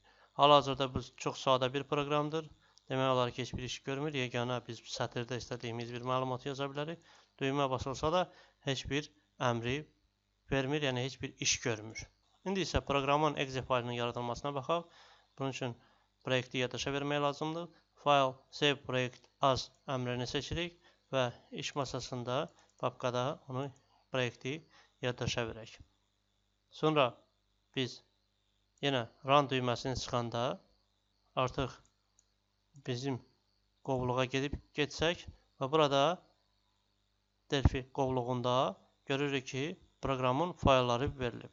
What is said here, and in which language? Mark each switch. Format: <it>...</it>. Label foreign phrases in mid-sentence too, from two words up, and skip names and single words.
<az>Hal-hazırda bu çox sadə bir proqramdır. Demək olar ki, heç bir iş görmür. Yeganə biz sətirdə istədiyimiz bir məlumat yaza bilərik. Düymə basılsa da heç bir əmri vermir, yəni heç bir iş görmür. İndi isə proqramın exe faylının yaradılmasına baxaq. Bunun üçün proyekti yaddaşa vermək lazımdır.</az> <en>File save project as</en> <az>əmrini seçirik və iş masasında papkada onu proyekti yaddaşa verək. Sonra biz yenə run düyməsini sıxanda artıq bizim qovluğa gedib getsək və burada Delphi qovluğunda görürük ki, proqramın faylları verilib.</az>